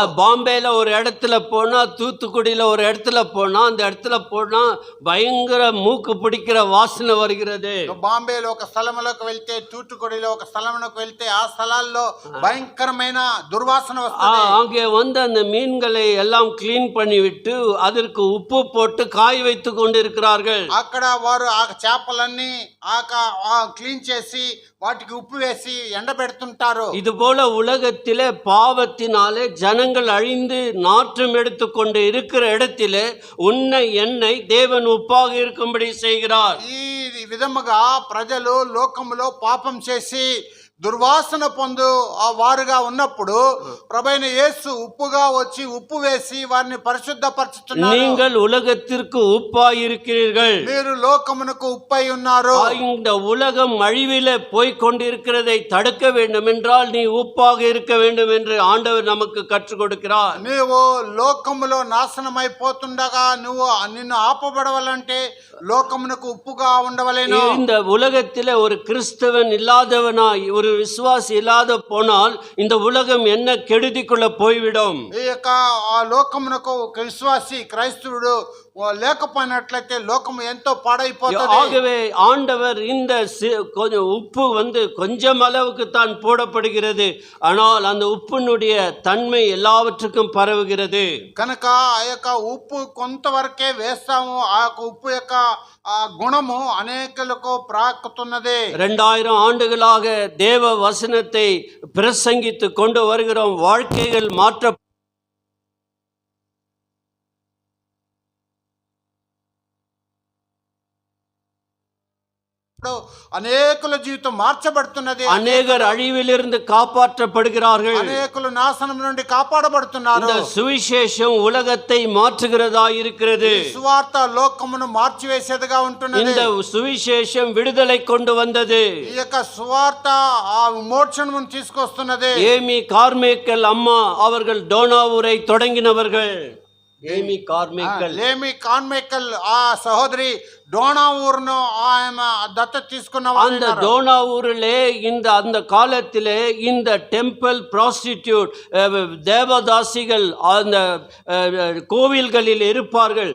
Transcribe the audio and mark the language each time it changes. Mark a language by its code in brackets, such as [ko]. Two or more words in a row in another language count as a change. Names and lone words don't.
[ta] பாம்பேல ஒரு இடத்துல போனா, தூத்துக்குடியில ஒரு இடத்துல போனா, அந்த இடத்துல போனா பயங்கர மூக்கு பிடிக்கிற வாசனை வருகிறது. [te] బాంబేలో ఒక స్థలములోకి వెళ్తే, తూటుకుడిలో ఒక స్థలమునకు వెళ్తే ఆ స్థలాల్లో భయంకరమైన దుర్వాసన వస్తుంది. [ta] அங்கே வந்து அந்த மீன்களை எல்லாம் கிளீன் பண்ணிவிட்டு அதற்கு உப்பு போட்டு காய வைத்து கொண்டிருக்கிறார்கள். [te] అక్కడ వారు ఆ చేపలన్నీ క్లీన్ చేసి వాటికి ఉప్పు వేసి ఎండబెడుతుంటారు. [ta] இது போல உலகத்திலே பாவத்தினாலே ஜனங்கள் அழிந்து நாற்றம் எடுத்துக்கொண்டு இருக்கிற இடத்திலே உன்னை என்னை தேவன் உப்பாக இருக்கும்படி செய்கிறார். [te] ఈ విధముగా ప్రజలు లోకములో పాపం చేసి దుర్వాసన పొందు వారుగా ఉన్నప్పుడు ప్రభువైన యేసు ఉప్పుగా వచ్చి ఉప్పు వేసి వారిని పరిశుద్ధపరచుచున్నారు. [ta] நீங்கள் உலகத்திற்கு உப்பாய் இருக்கிறீர்கள். [te] మీరు లోకమునకు ఉప్పై ఉన్నారు. [ta] இந்த உலகம் அழிவிலே போய் கொண்டிருக்கிறதை தடுக்க வேண்டும் என்றால் நீ உப்பாக இருக்க வேண்டும் என்று ஆண்டவர் நமக்கு கற்றுக் கொடுக்கிறார். [te] నీవు లోకములో నాశనమైపోతుండగా నిన్ను ఆపబడవాలంటే లోకమునకు ఉప్పుగా ఉండవలేను. [ta] இந்த உலகத்திலே ஒரு கிறிஸ்தவன் இல்லாதவனாய், ஒரு விசுவாசி இல்லாத போனால் இந்த உலகம் என்ன கெடுதிக்குள்ள போய்விடும். [te] ఈ యొక్క లోకమునకు ఒక విశ్వాసి క్రైస్తవుడు లేకపోయినట్లయితే లోకము ఎంతో పాడైపోతుంది. [ta] ஆகவே ஆண்டவர் இந்த உப்பு கொஞ்சம் அளவுக்கு தான் போடப்படுகிறது, ஆனால் அந்த உப்பினுடைய தன்மை எல்லாவற்றுக்கும் பரவுகிறது. [te] కనుక ఆ యొక్క ఉప్పు కొంతవరకే వేస్తాము. ఆ యొక్క ఉప్పు యొక్క గుణము అనేకులకు ప్రాకుతున్నది. [ta] 2000 ஆண்டுகளாக தேவ வசனத்தை பிரசங்கித்து கொண்டு வருகிறோம். வாழ்க்கைகள் மாற்ற [te] అనేకుల జీవితం మార్చబడుతున్నది. [ta] அநேகர் அழிவிலிருந்து காப்பாற்றப்படுகிறார்கள். [te] అనేకులు నాశనం నుండి కాపాడబడుతున్నారు. [ta] இந்த சுவிசேஷம் உலகத்தை மாற்றுகிறதா இருக்கிறது. [te] సువార్త లోకమును మార్చివేసేదిగా ఉంటున్నది. [ta] இந்த சுவிசேஷம் விடுதலை கொண்டு வந்தது. [te] ఈ యొక్క సువార్త ఆ విమోచనమును తీసుకొస్తున్నది. [ta] ஏமி கார்மேக்கல் அம்மா அவர்கள் டோனாவூரை தொடங்கினவர்கள். [te] ఏమి కార్మికల్ లేమి కాన్మేకల్ ఆ సహోదరి డోనా ఊరును ఆమె దత్తత తీసుకున్న వాళ్ళు [ta] அந்த [te] ఉన్నారు. [ta] டோனா ஊரிலே அந்த காலத்திலே இந்த [en] temple prostitute [ta] தேவதாசிகள் அந்த கோவில்களில் இருப்பார்கள்.